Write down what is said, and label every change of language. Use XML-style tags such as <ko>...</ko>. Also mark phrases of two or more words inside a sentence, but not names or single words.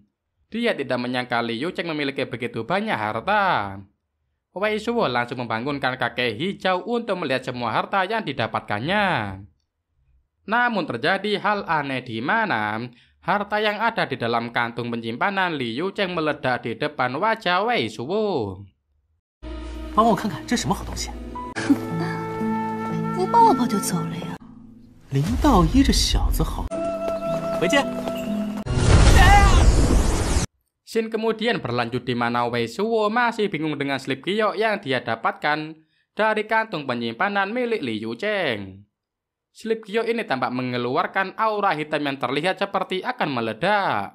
<id>Dia tidak menyangka Liu Cheng memiliki begitu banyak harta. Wei Shuo langsung membangunkan kakek hijau untuk melihat semua harta yang didapatkannya. Namun terjadi hal aneh di mana harta yang ada di dalam kantung penyimpanan Liu Cheng meledak di depan wajah Wei Shuo.</id> <zh>帮我看看这什么好东西？不抱抱就走了呀？林道一这小子好，回见。</zh> <id>Scene kemudian berlanjut di mana Wei Shuo masih bingung dengan slip giok yang dia dapatkan dari kantung penyimpanan milik Liu Cheng. Slip giok ini tampak mengeluarkan aura hitam yang terlihat seperti akan meledak.</id>